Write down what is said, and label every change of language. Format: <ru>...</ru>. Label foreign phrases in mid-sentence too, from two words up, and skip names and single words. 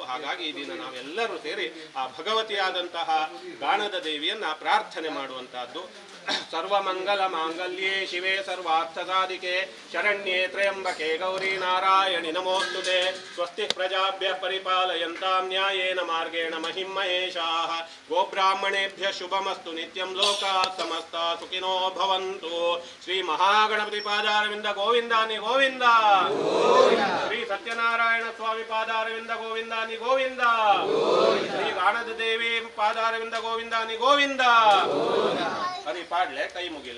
<kn>ಹಾಗಾಗಿ ಈ ದಿನ ನಾವೆಲ್ಲರೂ ಸೇರಿ ಆ ಭಗವತಿಯಾದಂತಹ ಗಾಣದ ದೇವಿಯನ್ನು ಪ್ರಾರ್ಥನೆ ಮಾಡುವಂಥದ್ದು.</kn> <sa>ಸರ್ವಮಂಗಲ ಮಾಂಗಲ್ಯೇ ಶಿವೆ ಸರ್ವಾರ್ಥ ಸಾಧಿಕೆ ಶರಣ್ಯೇ ತ್ರ್ಯಂಬಕೆ ಗೌರಿ ನಾರಾಯಣಿ ನಮೋಸ್ತುತೆ. ಸ್ವಸ್ತಿ ಪ್ರಜಾಭ್ಯ ಪರಿಪಾಲಯಂತಾಂ ನ್ಯಾಯೇನ ಮಾರ್ಗೇಣ ಮಹಿಂ ಮಹೇಶಾಃ. ಗೋಬ್ರಾಹ್ಮಣೇಭ್ಯ ಶುಭಮಸ್ತು ನಿತ್ಯಂ ಲೋಕಾಃ ಸಮಸ್ತಾ ಸುಖಿನೋ ಭವಂತು. ಶ್ರೀ ಮಹಾಗಣಪತಿ ಪಾದಾರವಿಂದ ಗೋವಿಂದಾನಿ ಗೋವಿಂದ. ಶ್ರೀ ಸತ್ಯನಾರಾಯಣ ಸ್ವಾಮಿ ಪಾದಾರವಿಂದ ಗೋವಿಂದಾನಿ ಗೋವಿಂದ. ಶ್ರೀ ಗಾಣದ ದೇವಿ ಪಾದಾರವಿಂದ ಗೋವಿಂದಾನಿ ಗೋವಿಂದ.</sa> <kn>ಹರಿ ಪಾಡ್ಲೆ, ಕೈ ಮುಗಿಲೆ.</kn>